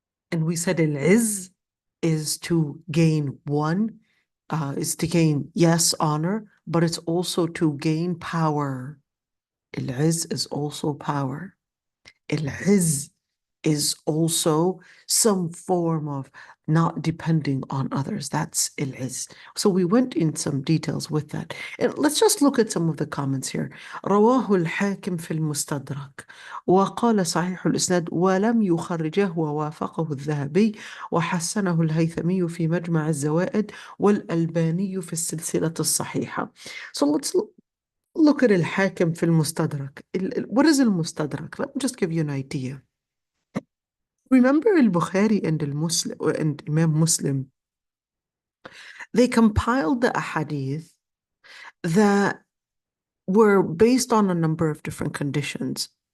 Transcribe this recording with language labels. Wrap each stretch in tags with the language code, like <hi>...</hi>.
<en>And we said al-izz is to gain is to gain, yes, honor, but it's also to gain power. Al-izz is also power. Al-izz is also some form of not depending on others. That's al-izz. So we went in some details with that. And let's just look at some of the comments here.</en> <ar>رواه الحاكم في المستدرك وقال صحيح الإسناد ولم يخرجه ووافقه الذهبي وحسنه الهيثمي في مجمع الزوائد والألباني في السلسلة الصحيحة.</ar> <en>So let's look at الحاكم في المستدرك. What is المستدرك? Let me just give you an idea. Remember al-Bukhari and al-Muslim and Imam Muslim, they compiled the ahadith that were based on a number of different conditions.</en>